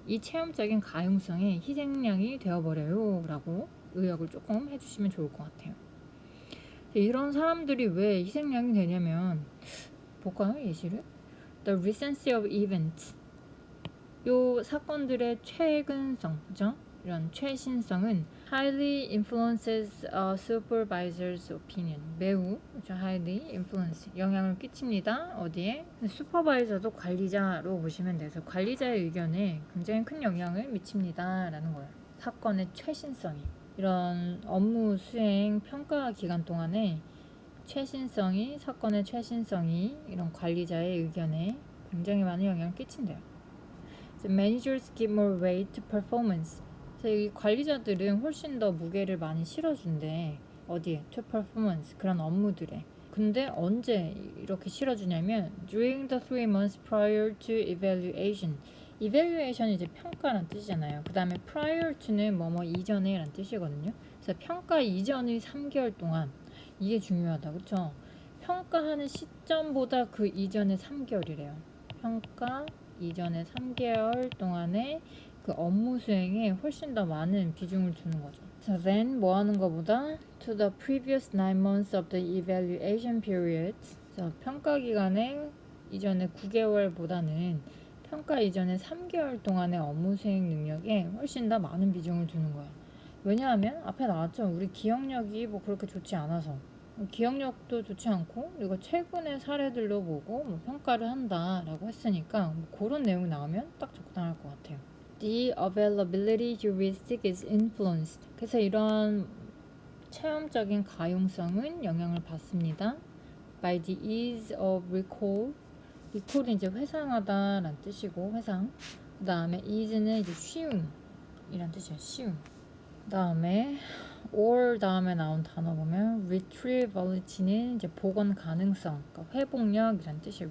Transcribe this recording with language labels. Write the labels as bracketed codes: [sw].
[ko] 이 체험적인 가용성에 희생양이 되어버려요 라고 의역을 조금 해주시면 좋을 것 같아요. 이런 사람들이 왜 희생양이 되냐면 볼까요? 예시를? [en] The recency of events. [ko] 요 사건들의 최근성, 그죠? 이런 최신성은 [en] highly influences a supervisor's opinion. [ko] 매우 그렇죠? [en] highly influence [ko] 영향을 끼칩니다. 어디에? 슈퍼바이저도 관리자로 보시면 돼서 관리자의 의견에 굉장히 큰 영향을 미칩니다라는 거예요. 사건의 최신성이 이런 업무 수행 평가 기간 동안에 최신성이 사건의 최신성이 이런 관리자의 의견에 굉장히 많은 영향을 끼친대요. [en] Managers give more weight to performance. [ko] 그래서 이 관리자들은 훨씬 더 무게를 많이 실어준대. 어디에? [en] To performance. [ko] 그런 업무들에. 근데 언제 이렇게 실어주냐면 [en] during the 3 months prior to evaluation. [ko] evaluation이 이제 평가란 뜻이잖아요. 그 다음에 prior to는 뭐뭐 이전에 라는 뜻이거든요. 그래서 평가 이전의 3개월 동안 이게 중요하다. 그렇죠? 평가하는 시점보다 그 이전의 3개월이래요. 평가 이전에 3개월 동안에 그 업무 수행에 훨씬 더 많은 비중을 두는 거죠. [en] So then [ko] 뭐 하는 것보다 [en] to the previous 9 months of the evaluation period. [ko] 그래서 평가 기간에 이전에 9개월보다는 평가 이전에 3개월 동안의 업무 수행 능력에 훨씬 더 많은 비중을 두는 거야. 왜냐하면 앞에 나왔죠. 우리 기억력이 그렇게 좋지 않아서 기억력도 좋지 않고 그리고 최근의 사례들로 보고 평가를 한다라고 했으니까 그런 내용이 나오면 딱 적당할 것 같아요. [en] The availability heuristic is influenced. [ko] 그래서 이런 체험적인 가용성은 영향을 받습니다. [en] By the ease of recall. [ko] recall은 이제 회상하다라는 뜻이고 회상. 그 다음에 ease는 이제 쉬움이란 뜻이에요. 쉬움. 그 다음에 or 다음에 나온 단어 보면 retrievability는 이제 복원 가능성, 그러니까 회복력이란 뜻이에요.